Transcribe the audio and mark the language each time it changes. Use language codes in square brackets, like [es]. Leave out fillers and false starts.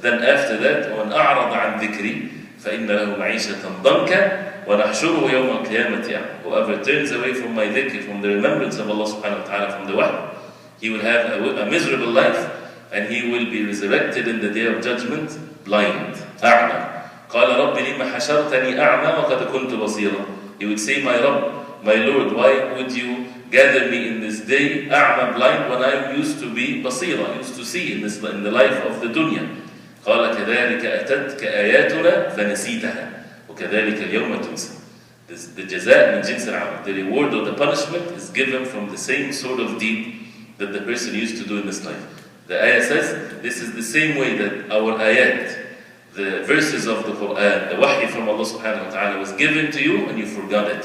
[en] Then after that, [ar] وَمَنْ أَعْرَضَ عَنْ ذِكْرِي فَإِنَّ لَهُ مَعِيشَةً ضَنْكًا وَنَحْشُرُهُ يَوْمَ الْقِيَامَةِ أَعْمَى. [en] Whoever turns away from my dhikr, from the remembrance of Allah subhanahu wa ta'ala, from the wahy, he will have a miserable life, and he will be resurrected in the day of judgment blind. [ar] أعمى. قال رب لما حشرتني أعمى وقد كنت بصيرا. [en] He would say, my Rabb, my Lord, why would you gather me in this day أعمى, blind, when I used to be بصيرا, used to see in the life of the dunya. [ar] قال كذلك أتتك آياتنا فنسيتها وكذلك اليوم تنسى. [en] The [ar] جزاء من جنس العمل, [en] the reward or the punishment is given from the same sort of deed that the person used to do in this life. The ayah says, this is the same way that our ayat, the verses of the Quran, the wahy from Allah subhanahu wa ta'ala was given to you and you forgot it.